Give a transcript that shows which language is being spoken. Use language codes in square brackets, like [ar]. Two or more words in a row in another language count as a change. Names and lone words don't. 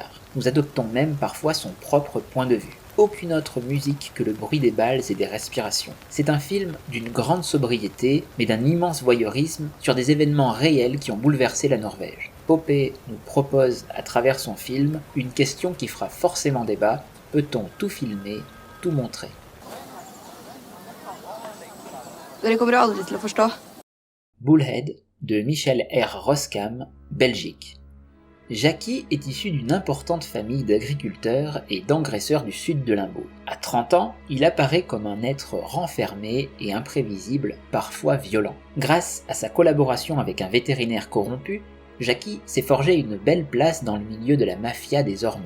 [fr] Nous adoptons même parfois son propre point de vue. Aucune autre musique que le bruit des balles et des respirations. C'est un film d'une grande sobriété, mais d'un immense voyeurisme sur des événements réels qui ont bouleversé la Norvège. Poppe nous propose à travers son film une question qui fera forcément débat: peut-on tout filmer, tout montrer? [no] Dere kommer aldri til å forstå. [fr] Bullhead de Michel R. Roskam, Belgique. Jackie est issu d'une importante famille d'agriculteurs et d'engraisseurs du sud de Limbourg. À 30 ans, il apparaît comme un être renfermé et imprévisible, parfois violent. Grâce à sa collaboration avec un vétérinaire corrompu, Jackie s'est forgé une belle place dans le milieu de la mafia des hormones.